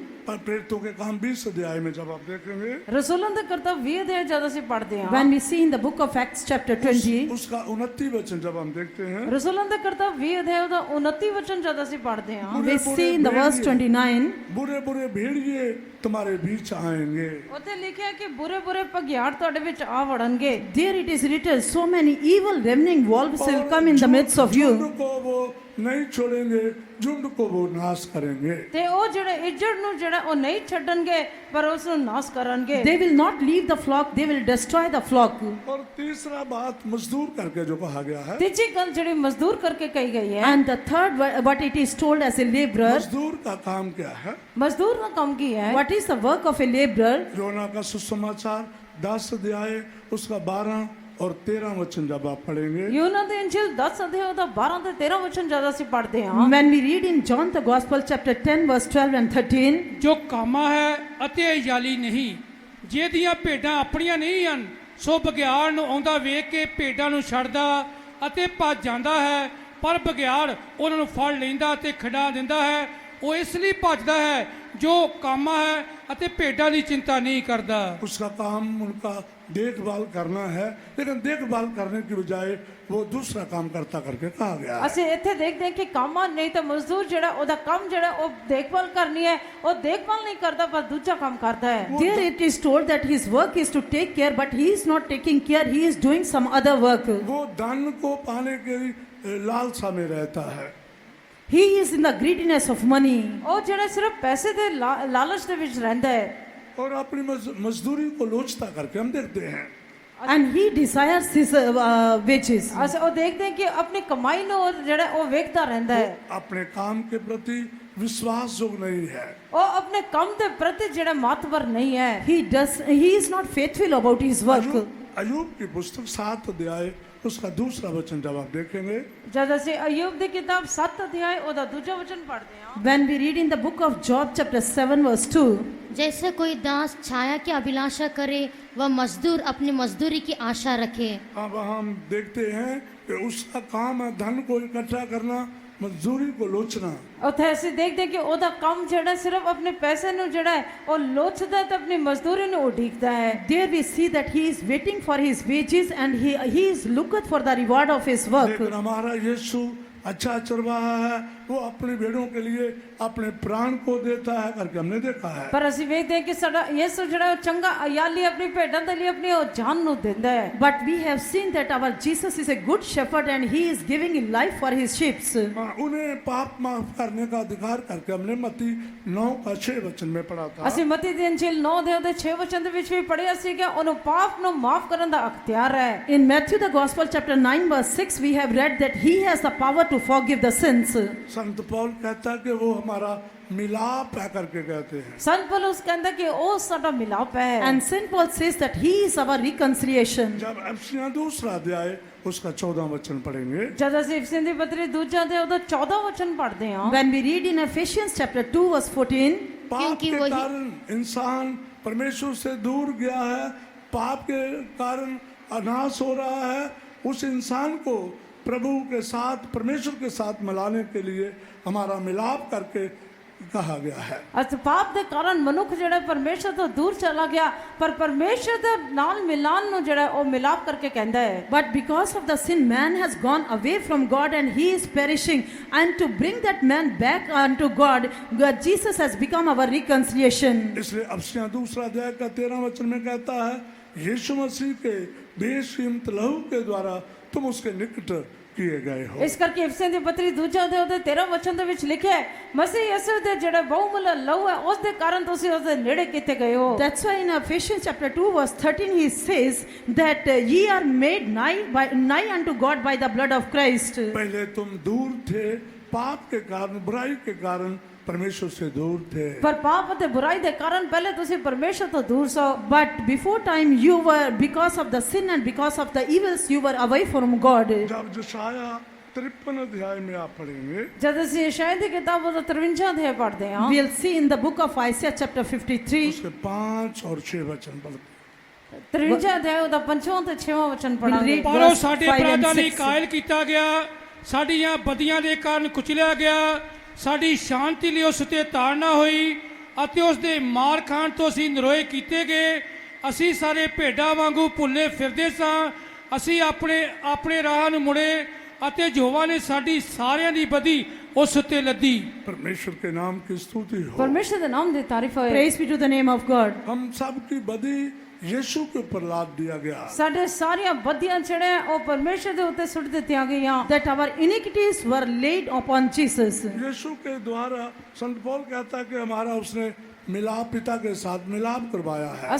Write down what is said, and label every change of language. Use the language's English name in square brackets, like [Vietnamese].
[Hindi] पर प्रेरितों के काम 20 अध्याय में जब आप देखेंगे [Punjabi] ਰਸੂਲਾਂ ਦੇ ਕਰਤੱਵ 20 ਅਧਿਆਇ ਜਦ ਅਸੀਂ ਪੜ੍ਹਦੇ ਹਾਂ [English] When we see in the book of Acts chapter 20, [Hindi] उसका 29 वचन जब हम देखते हैं [Punjabi] ਰਸੂਲਾਂ ਦੇ ਕਰਤੱਵ 20 ਅਧਿਆਇ ਦਾ 29 ਵਚਨ ਜਦ ਅਸੀਂ ਪੜ੍ਹਦੇ ਹਾਂ [English] we see in the verse 29, [Hindi] बुरे बुरे भेड़िए तुम्हारे बीच आएंगे। [Punjabi] ਉੱਥੇ ਲਿਖਿਆ ਕਿ ਬੁਰੇ ਭਗਿਆੜ ਤੁਹਾਡੇ ਵਿੱਚ ਆ ਵੜਨਗੇ [English] there it is written, so many evil ravening wolves will come in the midst of you. [Hindi] झुंड को वो नहीं छोड़ेंगे, झुंड को वो नाश करेंगे। [Punjabi] ਤੇ ਉਹ ਜਿਹੜੇ ਇੱਜੜ ਨੂੰ ਜਿਹੜਾ ਉਹ ਨਹੀਂ ਛੱਡਣਗੇ ਪਰ ਉਸ ਨੂੰ ਨਾਸ਼ ਕਰਨਗੇ [English] They will not leave the flock, they will destroy the flock. [Hindi] और तीसरा बात मजदूर करके जो कहा गया है, [Punjabi] ਤੀਜੀ ਗੱਲ ਜਿਹੜੀ ਮਜ਼ਦੂਰ ਕਰਕੇ ਕਹੀ ਗਈ ਹੈ [English] And the third, what it is told as a laborer, [Hindi] मजदूर का काम क्या है? [Punjabi] ਮਜ਼ਦੂਰ ਦਾ ਕੰਮ ਕੀ ਹੈ [English] what is the work of a laborer? [Hindi] योना का सुसमाचार 10 अध्याय उसका 12 और 13 वचन जब आप पढ़ेंगे [Punjabi] ਯੂਨਾ ਦੇ ਇੰਜੀਲ 10 ਅਧਿਆਇ ਦਾ 12 ਤੇ 13 ਵਚਨ ਜਦ ਅਸੀਂ ਪੜ੍ਹਦੇ ਹਾਂ [English] When we read in John the Gospel chapter 10 verse 12 and 13, [Punjabi] ਜੋ ਕਾਮਾ ਹੈ ਅਤੇ ਯਾਲੀ ਨਹੀਂ ਜਿਹਦੀਆਂ ਭੇਡਾਂ ਆਪਣੀਆਂ ਨਹੀਂ ਹਨ ਸੋ ਬਗਿਆੜ ਨੂੰ ਆਉਂਦਾ ਵੇਖ ਕੇ ਭੇਡਾਂ ਨੂੰ ਛੱਡਦਾ ਅਤੇ ਭੱਜ ਜਾਂਦਾ ਹੈ ਪਰ ਬਗਿਆੜ ਉਹਨਾਂ ਨੂੰ ਫੜ ਲੈਂਦਾ ਤੇ ਖਿਡਾ ਦਿੰਦਾ ਹੈ। ਉਹ ਇਸ ਲਈ ਭੱਜਦਾ ਹੈ ਜੋ ਕਾਮਾ ਹੈ ਅਤੇ ਭੇਡਾਂ ਦੀ ਚਿੰਤਾ ਨਹੀਂ ਕਰਦਾ। [Hindi] उसका काम उनका देखभाल करना है, लेकिन देखभाल करने की बजाय वो दूसरा काम करता करके कहा गया है। [Punjabi] ਅਸੀਂ ਇੱਥੇ ਦੇਖਦੇ ਹਾਂ ਕਿ ਕਾਮਾ ਨਹੀਂ ਤਾਂ ਮਜ਼ਦੂਰ ਜਿਹੜਾ ਉਹਦਾ ਕੰਮ ਜਿਹੜਾ ਉਹ ਦੇਖਭਾਲ ਕਰਨੀ ਹੈ ਉਹ ਦੇਖਭਾਲ ਨਹੀਂ ਕਰਦਾ ਪਰ ਦੂਜਾ ਕੰਮ ਕਰਦਾ ਹੈ [English] there it is told that his work is to take care, but he is not taking care, he is doing some other work. [Hindi] वो धन को पाने की लालसा में रहता है। [English] He is in the greediness of money. [Punjabi] ਉਹ ਜਿਹੜਾ ਸਿਰਫ ਪੈਸੇ ਦੇ ਲਾਲਚ ਦੇ ਵਿੱਚ ਰਹਿੰਦਾ ਹੈ [Hindi] और अपनी मजदूरी को लोचता करके हम देखते हैं। [English] And he desires his wages. [Punjabi] ਅਸੀਂ ਉਹ ਦੇਖਦੇ ਹਾਂ ਕਿ ਆਪਣੀ ਕਮਾਈ ਨੂੰ ਉਹ ਜਿਹੜਾ ਉਹ ਵੇਖਦਾ ਰਹਿੰਦਾ ਹੈ [Hindi] अपने काम के प्रति विश्वास जोग नहीं है। [Punjabi] ਉਹ ਆਪਣੇ ਕੰਮ ਦੇ ਪ੍ਰਤੀ ਜਿਹੜਾ ਮਾਤਬਰ ਨਹੀਂ ਹੈ [English] He is not faithful about his work. [Hindi] Ayub की पुस्तक 7 अध्याय उसका दूसरा वचन जब आप देखेंगे [Punjabi] ਜਦ ਅਸੀਂ ਅਯੂਬ ਦੀ ਕਿਤਾਬ 7 ਅਧਿਆਇ ਉਹਦਾ ਦੂਜਾ ਵਚਨ ਪੜ੍ਹਦੇ ਹਾਂ [English] When we read in the book of Job chapter 7 verse 2, [Hindi] जैसे कोई दास छाया की अभिलाषा करे वह मजदूर अपनी मजदूरी की आशा रखे। अब हम देखते हैं कि उसका काम है धन को इकट्ठा करना, मजदूरी को लोचना। [Punjabi] ਉੱਥੇ ਅਸੀਂ ਦੇਖਦੇ ਹਾਂ ਕਿ ਉਹਦਾ ਕੰਮ ਜਿਹੜਾ ਸਿਰਫ ਆਪਣੇ ਪੈਸੇ ਨੂੰ ਜਿਹੜਾ ਹੈ ਉਹ ਲੋਚਦਾ ਤੇ ਆਪਣੀ ਮਜ਼ਦੂਰੀ ਨੂੰ ਉਡੀਕਦਾ ਹੈ [English] there we see that he is waiting for his wages and he is looketh for the reward of his work. [Hindi] लेकिन हमारा यीशु अच्छा चरवाहा है, वो अपने भेड़ों के लिए अपने प्राण को देता है करके हमने देखा है। [Punjabi] ਪਰ ਅਸੀਂ ਵੇਖਦੇ ਹਾਂ ਕਿ ਸਾਡਾ ਯਿਸੂ ਜਿਹੜਾ ਉਹ ਚੰਗਾ ਅਯਾਲੀ ਆਪਣੀ ਭੇਡਾਂ ਦੇ ਲਈ ਆਪਣੀ ਉਹ ਜਾਨ ਨੂੰ ਦਿੰਦਾ ਹੈ [English] But we have seen that our Jesus is a good shepherd and he is giving life for his sheep. [Hindi] उन्हें पाप माफ करने का अधिकार करके हमने मत्ती 9 का 6 वचन में पढ़ा था। [Punjabi] ਅਸੀਂ ਮਤੀ ਦੀ ਇੰਜੀਲ 9 ਦੇ 6 ਵਚਨ ਦੇ ਵਿੱਚ ਵੀ ਪੜ੍ਹਿਆ ਸੀ ਕਿ ਉਹਨੂੰ ਪਾਪ ਨੂੰ ਮਾਫ ਕਰਨ ਦਾ ਅਖਤਿਆਰ ਹੈ [English] In Matthew the Gospel chapter 9 verse 6 we have read that he has the power to forgive the sins. [Hindi] संत पौल कहता है कि वो हमारा मिलाप है करके कहते हैं। [Punjabi] ਸੰਤ ਪੌਲੁਸ ਕਹਿੰਦਾ ਕਿ ਉਹ ਸਾਡਾ ਮਿਲਾਪ ਹੈ। [English] And St. Paul says that he is our reconciliation. [Hindi] जब अफसियां दूसरा अध्याय उसका 14 वचन पढ़ेंगे, [Punjabi] ਜਦ ਅਸੀਂ ਇਫਸੀਆਂ ਦੀ ਪੱਤਰੀ ਦੂਜਾ ਦੇ ਉਹਦਾ 14 ਵਚਨ ਪੜ੍ਹਦੇ ਹਾਂ, [English] When we read in Ephesians chapter 2 verse 14, [Hindi] पाप क्योंकि के वही- कारण इंसान परमेश्वर से दूर गया है, पाप के कारण अनाश हो रहा है। उस इंसान को प्रभु के साथ, परमेश्वर के साथ मिलाने के लिए हमारा मिलाप करके कहा गया है। [Punjabi] ਅਸ ਪਾਪ ਦੇ ਕਾਰਨ ਮਨੁੱਖ ਜਿਹੜਾ ਪਰਮੇਸ਼ਰ ਤੋਂ ਦੂਰ ਚਲਾ ਗਿਆ, ਪਰ ਪਰਮੇਸ਼ਰ ਦੇ ਨਾਲ ਮਿਲਾਨ ਨੂੰ ਜਿਹੜਾ ਉਹ ਮਿਲਾਪ ਕਰਕੇ ਕਹਿੰਦਾ ਹੈ। [English] but because of the sin, man has gone away from God and he is perishing. And to bring that man back unto God, Jesus has become our reconciliation. [Hindi] इसलिए अफसियां दूसरा अध्याय का 13 वचन में कहता है, यीशु मसीह के बेशकीमत लहू के द्वारा तुम उसके निकट किए गए हो। [Punjabi] ਇਸ ਕਰਕੇ ਇਫਸੀਆਂ ਦੀ ਪੱਤਰੀ ਦੂਜਾ ਦੇ ਉਹਦੇ 13 ਵਚਨ ਦੇ ਵਿੱਚ ਲਿਖਿਆ ਹੈ, ਮਸੀਹ ਯਿਸੂ ਦੇ ਜਿਹੜਾ ਬਹੁਮੁੱਲਾ ਲਹੂ ਹੈ ਉਸ ਦੇ ਕਾਰਨ ਤੁਸੀਂ ਉਸ ਦੇ ਨੇੜੇ ਕੀਤੇ ਗਏ ਹੋ। [English] That's why in Ephesians chapter 2 verse 13 he says that ye are made nigh unto God by the blood of Christ. [Hindi] पहले तुम दूर थे, पाप के कारण, बुराई के कारण परमेश्वर से दूर थे। [Punjabi] ਪਰ ਪਾਪ ਅਤੇ ਬੁਰਾਈ ਦੇ ਕਾਰਨ ਪਹਿਲੇ ਤੁਸੀਂ ਪਰਮੇਸ਼ਰ ਤੋਂ ਦੂਰ ਸੋ। [English] But before time you were, because of the sin and because of the evils, you were away from God. [Hindi] जब यशायाह 53 अध्याय में आप पढ़ेंगे, [Punjabi] ਜਦ ਅਸੀਂ ਯਸ਼ਾਇਆ ਦੀ ਕਿਤਾਬ ਉਹਦਾ 53 ਅਧਿਆਇ ਪੜ੍ਹਦੇ ਹਾਂ, [English] We'll see in the book of Isaiah chapter 53. [Hindi] उसके 5 और 6 वचन पढ़ते हैं। [Punjabi] 53 ਅਧਿਆਇ ਉਹਦਾ 5ਵਾਂ ਤੇ 6ਵਾਂ ਵਚਨ ਪੜਾਂਗੇ। [English] read- [Punjabi] ਪਰ ਉਹ [English] Verse [Punjabi] ਸਾਡੇ [English] 5 and [Punjabi] ਅਪਰਾਧਾਂ ਲਈ [English] 6. [Punjabi] ਕਾਇਲ ਕੀਤਾ ਗਿਆ, ਸਾਡੀਆਂ ਬਦੀਆਂ ਦੇ ਕਾਰਨ ਕੁਚਲਿਆ ਗਿਆ, ਸਾਡੀ ਸ਼ਾਂਤੀ ਲਈ ਉਸ ਤੇ ਤਾੜਨਾ ਹੋਈ ਅਤੇ ਉਸ ਦੇ ਮਾਰ ਖਾਣ ਤੋਂ ਅਸੀਂ ਨਿਰੋਏ ਕੀਤੇ ਗਏ। ਅਸੀਂ ਸਾਰੇ ਭੇਡਾਂ ਵਾਂਗੂ ਭੁੱਲੇ ਫਿਰਦੇ ਸਾਂ, ਅਸੀਂ ਆਪਣੇ ਰਾਹ ਨੂੰ ਮੁੜੇ ਅਤੇ ਯਹੋਵਾ ਨੇ ਸਾਡੀ ਸਾਰਿਆਂ ਦੀ ਬਦੀ ਉਸ ਉੱਤੇ ਲੱਦੀ। [Hindi] परमेश्वर के नाम की स्तुति हो। [Punjabi] ਪਰਮੇਸ਼ਰ ਦੇ ਨਾਮ ਦੀ ਤਾਰੀਫ ਹੋਏ। [English] Praise be to the name of God. [Hindi] हम सब की बदी यीशु के ऊपर लाद दिया गया। [Punjabi] ਸਾਡੇ ਸਾਰੀਆਂ ਬਦੀਆਂ ਜਿਹੜੇ ਉਹ ਪਰਮੇਸ਼ਰ ਦੇ ਉੱਤੇ ਸੁੱਟ ਦਿੱਤੀਆਂ ਗਈਆਂ। [English] That our iniquities were laid upon Jesus. [Hindi] यीशु के द्वारा संत पौल कहता है कि हमारा उसने मिलाप, पिता के साथ मिलाप करवाया है।